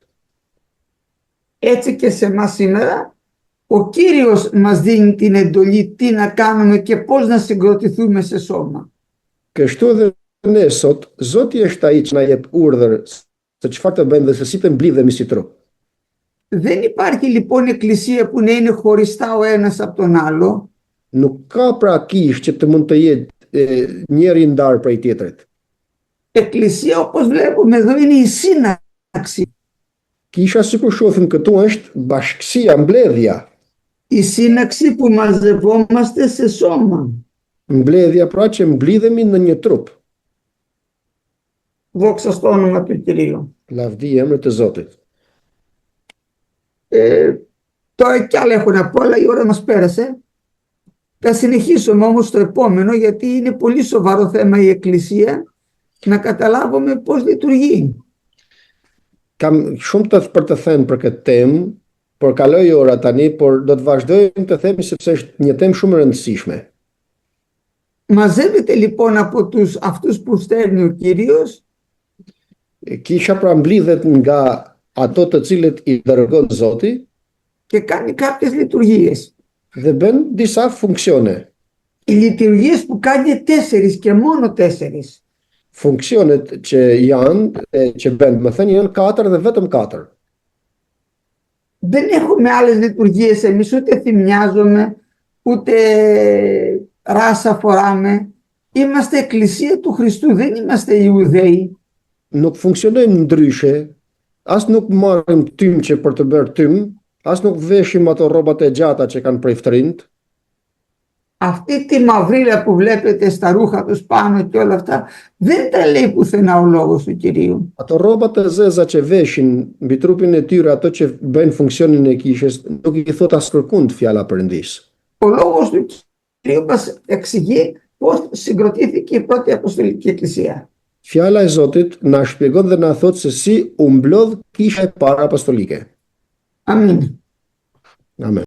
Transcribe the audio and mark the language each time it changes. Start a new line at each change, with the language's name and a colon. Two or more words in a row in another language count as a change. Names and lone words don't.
Greek: Έτσι και σε εμάς σήμερα ο Κύριος μας δίνει την εντολή τι να κάνουμε και πώς να συγκροτηθούμε σε σώμα.
Albanian: Kështu edhe ne sot, Zoti është ai që na jep urdhër se çfarë të bëjmë dhe se si të mblidhemi si trup.
Greek: Δεν υπάρχει λοιπόν εκκλησία που να είναι χωριστά ο ένας από τον άλλο.
Albanian: Nuk ka pra kish që të mund të jetë njëri ndar prej tjetrit.
Greek: Εκκλησία όπως βλέπουμε εδώ είναι η σύναξη.
Albanian: Kisha sikur shohim këtu është bashkësia, mbledhja.
Greek: Η σύναξη που μαζευόμαστε σε σώμα.
Albanian: Mbledhja pra që mblidhemi në një trup.
Greek: Δόξα στο όνομα του Κυρίου.
Albanian: Lavdi emrit të Zotit.
Greek: Τώρα κι άλλα έχω να πω, αλλά η ώρα μας πέρασε. Θα συνεχίσουμε όμως το επόμενο, γιατί είναι πολύ σοβαρό θέμα η Εκκλησία, να καταλάβουμε πώς λειτουργεί.
Albanian: Kam shumë për të thënë për këtë temë, por kaloi ora tani, por do të vazhdojmë të themi sepse është një temë shumë e rëndësishme.
Greek: Μαζεύεται λοιπόν από αυτούς που στέλνει ο Κύριος.
Albanian: Kisha pra mblidhet nga ato të cilët i dërgon Zoti
Greek: και κάνει κάποιες λειτουργίες.
Albanian: Dhe bën disa funksione.
Greek: Οι λειτουργίες που κάνει 4 και μόνο 4.
Albanian: Funksionet që bën, më thënë janë 4 dhe vetëm 4.
Greek: Δεν έχουμε άλλες λειτουργίες εμείς, ούτε θυμιάζουμε, ούτε ράσα φοράμε. Είμαστε εκκλησία του Χριστού, δεν είμαστε Ιουδαίοι.
Albanian: Nuk funksionojmë ndryshe, as nuk marrim tymçe për të bërë tym, as nuk veshim ato rrobat e gjata që kanë prej ftrinjt.
Greek: Αυτή τη μαυρίλα που βλέπετε στα ρούχα τους πάνω και όλα αυτά, δεν τα λέει πουθενά ο λόγος του Κυρίου.
Albanian: Ato rrobat e zeza që veshin mbi trupin e tyre, ato që bëjnë funksionin e kishës, nuk i thot as kërkund fjala Perëndis.
Greek: Ο λόγος του Κυρίου μας εξηγεί πώς συγκροτήθηκε η πρώτη Αποστολική Εκκλησία.
Albanian: Fjala e Zotit na shpjegon dhe na thot se si u mblodh kisha e parë apostolike. Amin.
Greek: Amen.